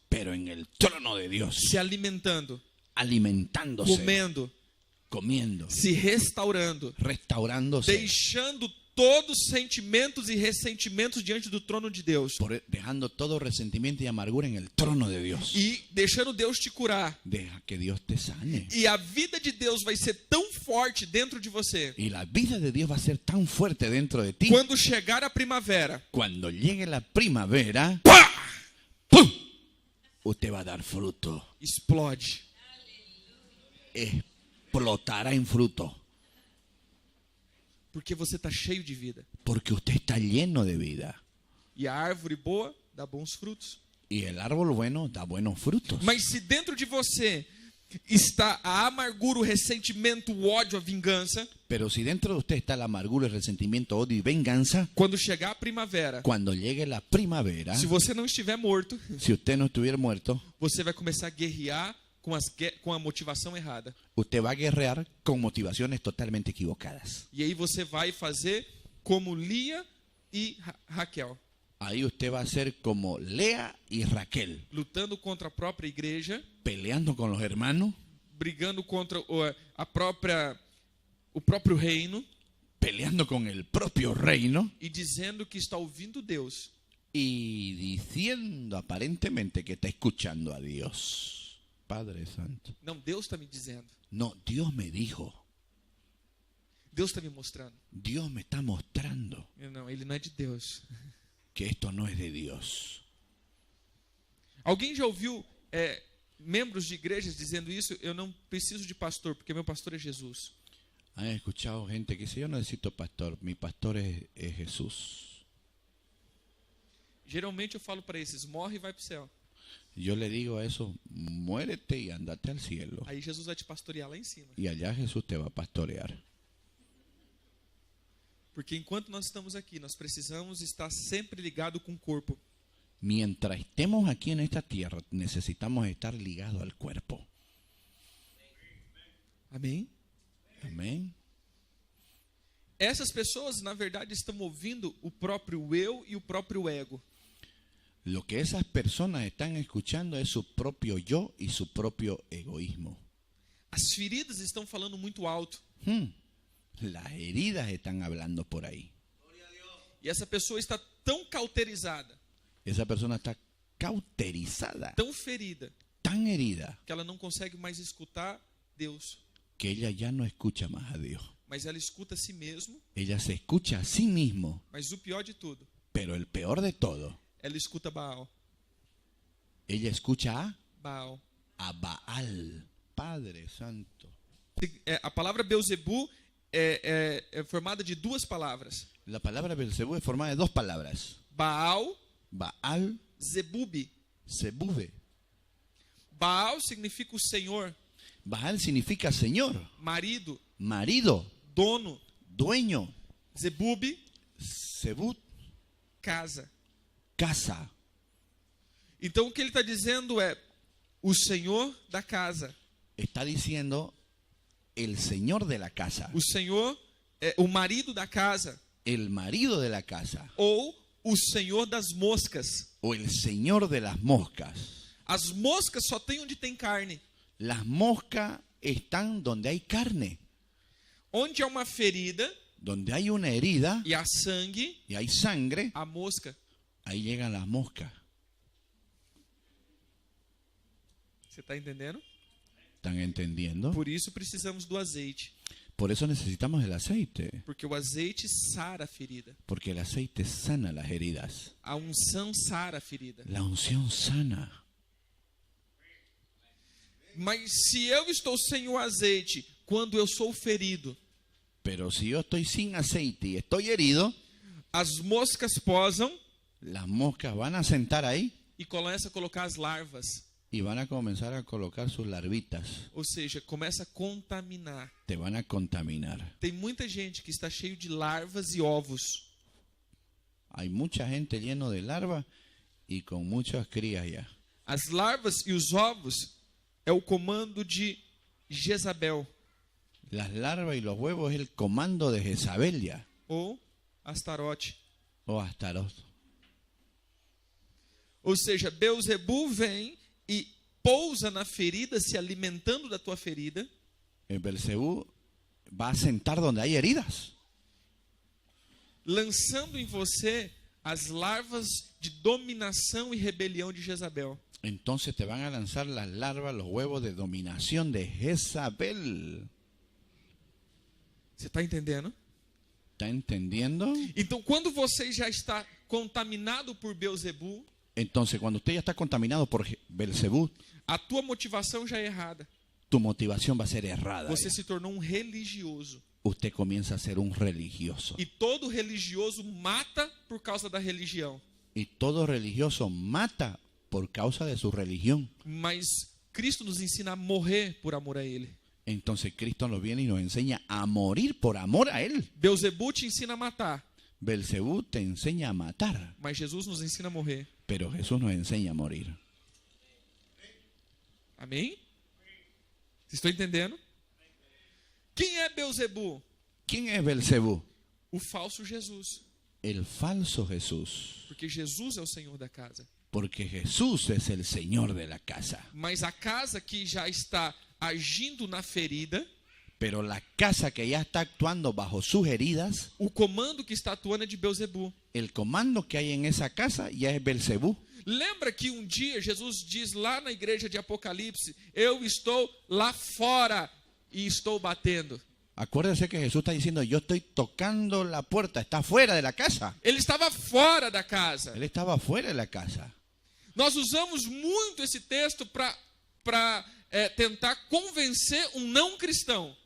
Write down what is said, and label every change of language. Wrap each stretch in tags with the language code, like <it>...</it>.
<es>pero en el trono de Dios,</es> <pt>se alimentando,</pt> <es>alimentándose,</es> <pt>comendo,</pt> <es>comiendo,</es> <pt>se restaurando,</pt> <es>restaurándose,</es> <pt>deixando todos os sentimentos e ressentimentos diante do trono de Deus.</pt> <es>dejando todo resentimiento y amargura en el trono de Dios.</es> <pt>E deixando Deus te curar.</pt> <es>Deja que Dios te sane.</es> <pt>E a vida de Deus vai ser tão forte dentro de você.</pt> <es>Y la vida de Dios va a ser tan fuerte dentro de ti.</es> <pt>Quando chegar a primavera,</pt> <es>Cuando llegue la primavera,</es> <pt>pá!</pt> <es>¡pum! Usted va a dar fruto.</es> <pt>Explode.</pt> <es>Explotará en fruto.</es> <pt>Porque você está cheio de vida.</pt> <es>Porque usted está lleno de vida.</es> <pt>E a árvore boa dá bons frutos.</pt> <es>Y el árbol bueno da buenos frutos.</es> <pt>Mas se dentro de você está a amargura, o ressentimento, o ódio, a vingança,</pt> <es>Pero si dentro de usted está la amargura, el resentimiento, odio y venganza,</es> <pt>quando chegar a primavera,</pt> <es>cuando llegue la primavera,</es> <pt>se você não estiver morto,</pt> <es>si usted no estuviera muerto,</es> <pt>você vai começar a guerrear com a motivação errada.</pt> <es>usted va a guerrear con motivaciones totalmente equivocadas.</es> <pt>E aí você vai fazer como Lia e Raquel,</pt> <es>Ahí usted va a ser como Lea y Raquel,</es> <pt>lutando contra a própria igreja,</pt> <es>peleando con los hermanos,</es> <pt>brigando contra o próprio reino</pt> <es>peleando con el propio reino</es> <pt>e dizendo que está ouvindo Deus.</pt> <es>y diciendo aparentemente que está escuchando a Dios. Padre Santo.</es> <pt>Não, Deus está me dizendo.</pt> <es>No, Dios me dijo,</es> <pt>Deus está me mostrando.</pt> <es>Dios me está mostrando</es> <pt>Não, ele não é de Deus.</pt> <es>que esto no es de Dios.</es> <pt>Alguém já ouviu membros de igrejas dizendo isso? Eu não preciso de pastor, porque meu pastor é Jesus.</pt> <es>¿Han escuchado gente que dice, yo no necesito pastor, mi pastor es Jesús?</es> <pt>Geralmente eu falo para esses, morre e vai para o céu.</pt> <es>Yo le digo a eso, muérete y andate al cielo.</es> <pt>Aí Jesus vai te pastorear lá em cima.</pt> <es>Y allá Jesús te va a pastorear.</es> <pt>Porque enquanto nós estamos aqui, nós precisamos estar sempre ligado com o corpo.</pt> <es>Mientras estemos aquí en esta tierra, necesitamos estar ligados al cuerpo.</es> <pt>Amém?</pt> <es>Amén.</es> <pt>Essas pessoas, na verdade, estão ouvindo o próprio eu e o próprio ego.</pt> <es>Lo que esas personas están escuchando es su propio yo y su propio egoísmo.</es> <pt>As feridas estão falando muito alto.</pt> <es>Las heridas están hablando por ahí.</es> <pt>E essa pessoa está tão cauterizada,</pt> <es>Esa persona está cauterizada,</es> <pt>tão ferida,</pt> <es>tan herida,</es> <pt>que ela não consegue mais escutar Deus.</pt> <es>que ella ya no escucha más a Dios.</es> <pt>Mas ela escuta a si mesmo.</pt> <es>Ella se escucha a sí mismo,</es> <pt>Mas o pior de tudo,</pt> <es>pero el peor de todo,</es> <pt>ela escuta Baal.</pt> <es>ella escucha Baal. a Baal. Padre Santo.</es> <pt>A palavra Beelzebub é formada de duas palavras.</pt> <es>La palabra Belzebú es formada de dos palabras.</es> <pt>Baal,</pt> <es>Baal,</es> <pt>Zebub.</pt> <es>Zebube.</es> <pt>Baal significa o Senhor,</pt> <es>Baal significa señor,</es> <pt>marido,</pt> <es>marido,</es> <pt>dono.</pt> <es>dueño.</es> <pt>Zebub,</pt> <es>Zebut,</es> <pt>casa.</pt> <es>casa.</es> <pt>Então o que ele está dizendo é o Senhor da casa.</pt> <es>Está diciendo el señor de la casa,</es> <pt>O Senhor é o marido da casa.</pt> <es>el marido de la casa</es> <pt>Ou o Senhor das moscas.</pt> <es>o el señor de las moscas.</es> <pt>As moscas só tem onde tem carne.</pt> <es>Las moscas están donde hay carne,</es> <pt>Onde há uma ferida</pt> <es>donde hay una herida</es> <pt>e há sangue,</pt> <es>y hay sangre,</es> <pt>há mosca.</pt> <es>ahí llegan las moscas.</es> <pt>Você está entendendo?</pt> <es>¿Están entendiendo?</es> <pt>Por isso precisamos do azeite.</pt> <es>Por eso necesitamos el aceite,</es> <pt>Porque o azeite sara a ferida.</pt> <es>porque el aceite sana las heridas.</es> <pt>A unção sara a ferida.</pt> <es>La unción sana.</es> <pt>Mas se eu estou sem o azeite, quando eu sou ferido,</pt> <es>Pero si yo estoy sin aceite y estoy herido,</es> <pt>as moscas posam</pt> <es>las moscas van a sentar ahí</es> <pt>e começa a colocar as larvas.</pt> <es>y van a comenzar a colocar sus larvitas.</es> <pt>Ou seja, começa a contaminar.</pt> <es>Te van a contaminar.</es> <pt>Tem muita gente que está cheio de larvas e ovos.</pt> <es>Hay mucha gente lleno de larvas y con muchas crías ya.</es> <pt>As larvas e os ovos é o comando de Jezabel</pt> <es>Las larvas y los huevos es el comando de Jezabel ya,</es> <pt>ou Astarote.</pt> <es>o Astaroth.</es> <pt>Ou seja, Beelzebub vem e pousa na ferida, se alimentando da tua ferida,</pt> <es>El Belcebú va a sentar donde hay heridas</es> <pt>lançando em você as larvas de dominação e rebelião de Jezabel.</pt> <es>entonces te van a lanzar las larvas, los huevos de dominación de Jezabel.</es> <pt>Você está entendendo?</pt> <es>¿Está entendiendo?</es> <pt>Então, quando você já está contaminado por Beelzebú,</pt> <es>Entonces, cuando usted ya está contaminado por Belcebú,</es> <pt>a tua motivação já é errada.</pt> <es>tu motivación va a ser errada.</es> <pt>Você se tornou um religioso.</pt> <es>Usted comienza a ser un religioso.</es> <pt>E todo religioso mata por causa da religião.</pt> <es>Y todo religioso mata por causa de su religión.</es> <pt>Mas Cristo nos ensina a morrer por amor a Ele.</pt> <es>Entonces Cristo nos viene y nos enseña a morir por amor a Él.</es> <pt>Beelzebú te ensina a matar,</pt> <es>Belcebú te enseña a matar,</es> <pt>mas Jesus nos ensina a morrer.</pt> <es>pero Jesús nos enseña a morir.</es> <pt>Amém? Vocês estão entendendo? Quem é Beelzebú?</pt> <es>¿Quién es Belcebú?</es> <pt>O falso Jesus.</pt> <es>El falso Jesús.</es> <pt>Porque Jesus é o Senhor da casa.</pt> <es>Porque Jesús es el Señor de la casa.</es> <pt>Mas a casa que já está agindo na ferida,</pt> <es>Pero la casa que ya está actuando bajo sus heridas,</es> <pt>o comando que está atuando é de Beelzebú.</pt> <es>el comando que hay en esa casa ya es Belcebú.</es> <pt>Lembra que um dia Jesus diz lá na igreja de Apocalipse: eu estou lá fora e estou batendo.</pt> <es>Acuérdese que Jesús está diciendo, yo estoy tocando la puerta, está fuera de la casa.</es> <pt>Ele estava fora da casa.</pt> <es>Él estaba fuera de la casa.</es> <pt>Nós usamos muito esse texto para tentar convencer um não cristão.</pt>